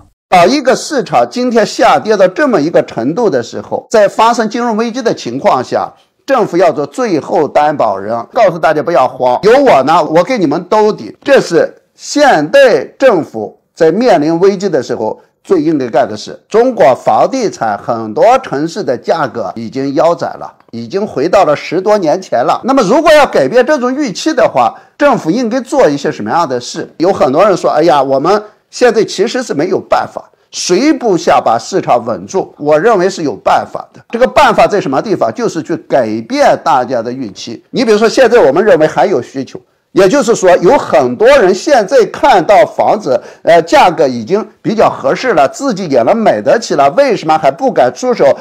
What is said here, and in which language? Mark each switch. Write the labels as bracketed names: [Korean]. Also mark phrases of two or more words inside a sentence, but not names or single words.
[Chinese] 一個市場今天下跌到這麼一個程度的時候，在發生金融危機的情況下，政府要做最後擔保人，告訴大家不要慌，有我呢，我給你們兜底。這是現代政府在面臨危機的時候最應該幹的事。中國房地產很多城市的價格已經腰斬了，已經回到了10多年前了。那麼如果要改變這種預期的話，政府應該做一些什麼樣的事？有很多人說，哎呀，我們現在其實是沒有辦法，誰不想把市场穩住？我認為是有辦法的。這個辦法在什麼地方？就是去改變大家的預期。你比如說，現在我們認為還有需求，也就是說，有很多人現在看到房子，價格已經比較合適了，自己也能買得起了，為什麼還不敢出手？